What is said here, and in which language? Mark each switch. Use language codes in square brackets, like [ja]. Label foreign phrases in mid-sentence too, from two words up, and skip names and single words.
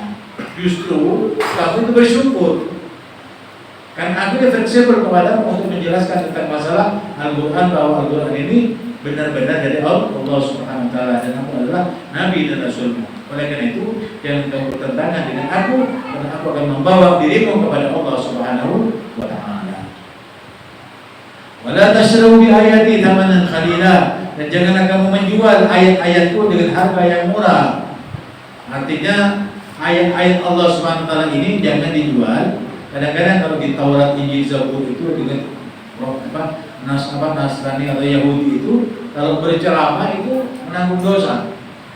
[id] Justru kamu itu bersyukur, karena aku fleksibel kepadamu untuk menjelaskan tentang masalah Al-Quran, bahwa Al-Quran ini benar-benar dari Allah [ar] سبحانه وتعالى, [id] dan aku adalah nabi dan rasul. Oleh karena itu, jangan kamu bertentangan dengan aku, karena aku akan membawa dirimu kepada Allah [ar] سبحانه وتعالى. ولا تشتروا بآياتي ثمنا قليلا, [id] dan janganlah kamu menjual ayat-ayatku dengan harga yang murah. Artinya ayat-ayat Allah [ar] سبحانه وتعالى [id] ini jangan dijual. Kadang-kadang kalau di Taurat, Injil, Zabur itu dengan Nasrani atau Yahudi itu kalau berceramah itu menanggung dosa.